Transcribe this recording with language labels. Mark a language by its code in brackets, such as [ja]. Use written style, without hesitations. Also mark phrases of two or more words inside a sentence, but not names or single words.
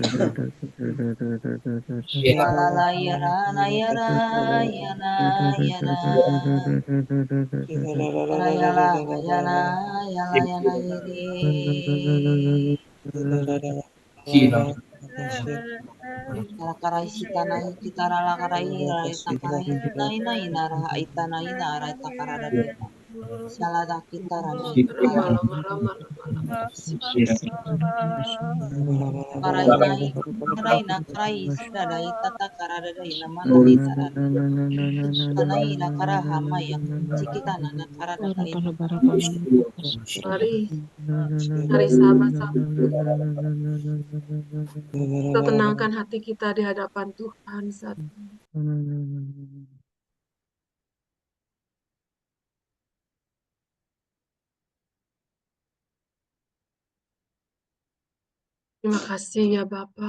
[id] Yala la yara na yara yana yana Yara yala yana yala yana yiri Yara karai sita nai kita rala karai rala ita karai nai nai nara ita nai nara ita karada ita salada kita rana kita rala karai nai karai na karai sida da ita ta karada da ina mana ita rala kana ina kara hama ya sikita nana karada ka ita Mari, mari sahabat-sahabat, kita tenangkan hati kita di hadapan Tuhan saat ini. Terima kasih ya Bapa.